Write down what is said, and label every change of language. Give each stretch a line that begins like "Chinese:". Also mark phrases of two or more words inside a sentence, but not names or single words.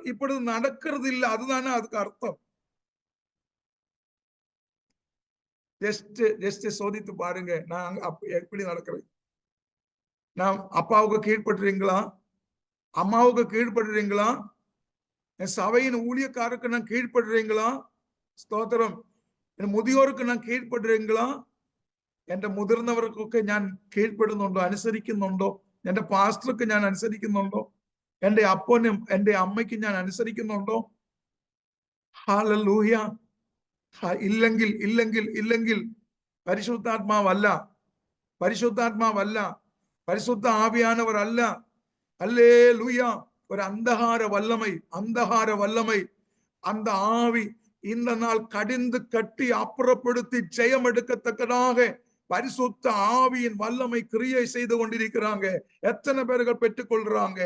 Tamil: இப்பொழுது நடக்கிறது இல்லை. அதுதானே அதுக்கு அர்த்தம். ஜஸ்ட் சோதித்து பாருங்க. நான் எப்படி நடக்கிறேன்? நான் அப்பாவுக்கு கீழ்படுறீங்களா? அம்மாவுக்கு கீழ்படுறீங்களா? என் சபையின் ஊழியக்காருக்கு நான் கீழ்படுறீங்களா?
Malayalam: സ്തോത്രം. എന്റെ മുതിയോർക്ക് ഞാൻ കീഴ്പ്പെടുறீங்களா? എന്റെ മുതിർന്നവർക്കൊക്കെ ഞാൻ കീഴ്പ്പെടുന്നുണ്ടോ, അനുസരിക്കുന്നുണ്ടോ? എന്റെ പാസ്റ്റർക്ക് ഞാൻ അനുസരിക്കുന്നുണ്ടോ? എന്റെ അപ്പനും എന്റെ അമ്മയ്ക്കും ഞാൻ അനുസരിക്കുന്നുണ്ടോ? ഹല്ലേലൂയ. ഇല്ലെങ്കിൽ പരിശുദ്ധാത്മാവല്ല, പരിശുദ്ധ ആവിയാനവർ അല്ല.
Tamil: அல்லேலூயா. ஒரு அந்தகார வல்லமை அந்த ஆவி இந்த நாள் கடிந்து கட்டி அப்புறப்படுத்தி ஜெயம் எடுக்கத்தக்கதாக பரிசுத்த ஆவியின் வல்லமை கிரியை செய்து கொண்டிருக்கிறாங்க. எத்தனை பேர்கள் பெற்றுக் கொள்றாங்க?